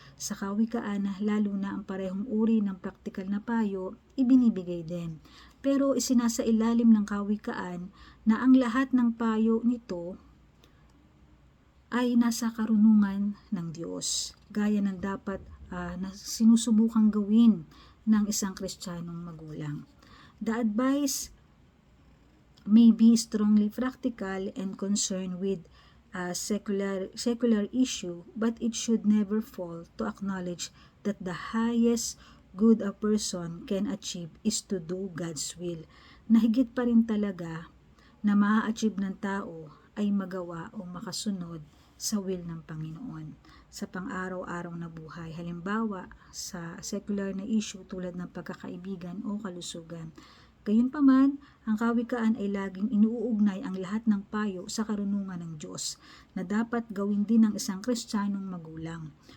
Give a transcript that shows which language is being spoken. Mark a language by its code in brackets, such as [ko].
[tl] Sa kawikaan, lalo na ang parehong uri ng praktikal na payo, ibinibigay din. Pero isinasailalim ng kawikaan na ang lahat ng payo nito ay nasa karunungan ng Diyos, gaya ng dapat na sinusubukang gawin ng isang Kristiyanong magulang. [en] The advice may be strongly practical and concerned with a secular issue, but it should never fall to acknowledge that the highest good a person can achieve is to do God's will. [tl] Nahigit pa rin talaga na maa-achieve ng tao ay magawa o makasunod sa will ng Panginoon sa pang-araw-araw na buhay. Halimbawa, sa secular na issue tulad ng pagkakaibigan o kalusugan, Gayunpaman, ang kawikaan ay laging inuugnay ang lahat ng payo sa karunungan ng Diyos na dapat gawin din ng isang Kristiyanong magulang.